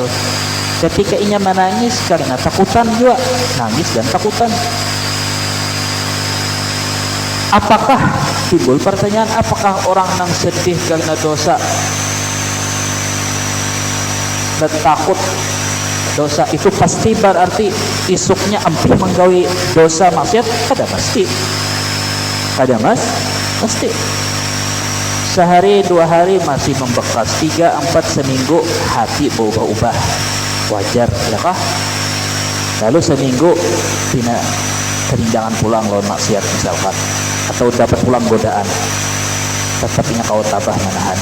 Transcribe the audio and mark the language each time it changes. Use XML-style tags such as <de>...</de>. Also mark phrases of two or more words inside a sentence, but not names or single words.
<id>Ketika ia menangis karena takutan juga, nangis dan takutan. Apakah timbul pertanyaan, apakah orang yang sedih karena dosa dan takut dosa itu pasti berarti isuknya ampih menggawi dosa maksiat? Kada pasti.</id> <bjn>Kada pasti.</bjn> <id>Sehari 2 hari masih membekas, 3, 4, seminggu hati berubah-ubah, wajar ya kah?</id> <bjn>Lalu seminggu tina kerindangan pulang lawan maksiat misalkan, atau dapat pulang godaan, tetapnya kau tabah menahani.</bjn>